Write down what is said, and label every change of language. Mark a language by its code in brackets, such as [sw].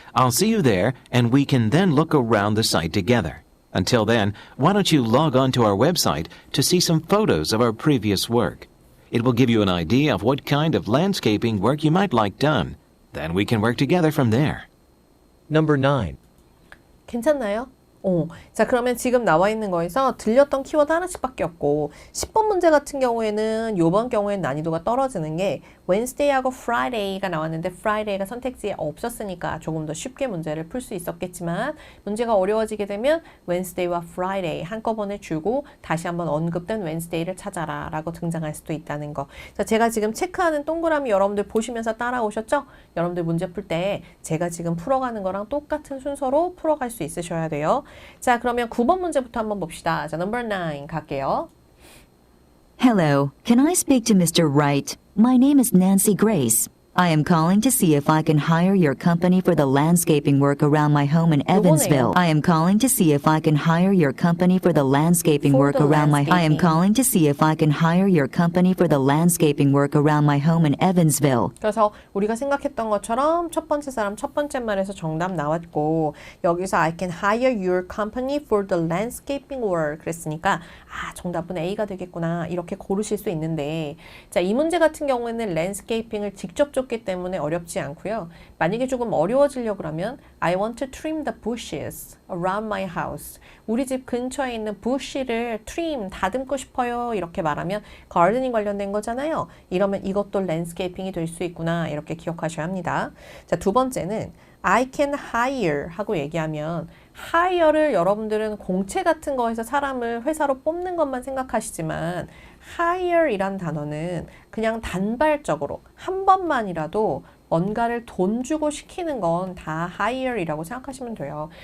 [en] I'll see you there, and we can then look around the site together. Until then, why don't you log on to our website to see some photos of our previous work? It will give you an idea of what kind of landscaping work you might like done. Then we can work together from there. Number 9. [ko] 괜찮나요? 자, 그러면 지금 나와 있는 거에서 들렸던 키워드 하나씩밖에 없고 10번 문제 같은 경우에는 요번 경우에는 난이도가 떨어지는 게 Wednesday하고 Friday가 나왔는데 Friday가 선택지에 없었으니까 조금 더 쉽게 문제를 풀 수 있었겠지만 문제가 어려워지게 되면 Wednesday와 Friday 한꺼번에 주고 다시 한번 언급된 Wednesday를 찾아라 라고 등장할 수도 있다는 거. 자, 제가 지금 체크하는 동그라미 여러분들 보시면서 따라오셨죠? 여러분들 문제 풀 때 제가 지금 풀어가는 거랑 똑같은 순서로 풀어갈 수 있으셔야 돼요. 자, 그러면 9번 문제부터 한번 봅시다. 자, number 9 갈게요. [en] Hello, can I speak to Mr. Wright? My name is Nancy Grace. I am calling to see if I can hire your company for the landscaping work around my home in Evansville. I am calling to see if I can hire your company for the landscaping For work the around my I am calling to see if I can hire your company for the landscaping work around my home in Evansville. [ko] 그래서 우리가 생각했던 것처럼 첫 번째 사람 첫 번째 말에서 정답 나왔고 여기서 [en] I can hire your company for the landscaping work [ko] 그랬으니까 정답은 A가 되겠구나 이렇게 고르실 수 있는데 자, 이 문제 같은 경우에는 랜드스케이핑을 직접 줬기 때문에 어렵지 않고요. [en] 만약에 조금 어려워지려고 하면 I want to trim the bushes around my house. [ko] 우리 집 근처에 있는 bush를 trim, 다듬고 싶어요. 이렇게 말하면 가르닝 관련된 거잖아요. 이러면 이것도 랜드스케이핑이 될 수 있구나. 이렇게 기억하셔야 합니다. 자, 두 번째는 [en] I can hire [ko] 하고 얘기하면 hire를 여러분들은 공채 같은 거에서 사람을 회사로 뽑는 것만 생각하시지만 hire이란 단어는 그냥 단발적으로 한 번만이라도 뭔가를 돈 주고 시키는 건 다 hire이라고 생각하시면 돼요.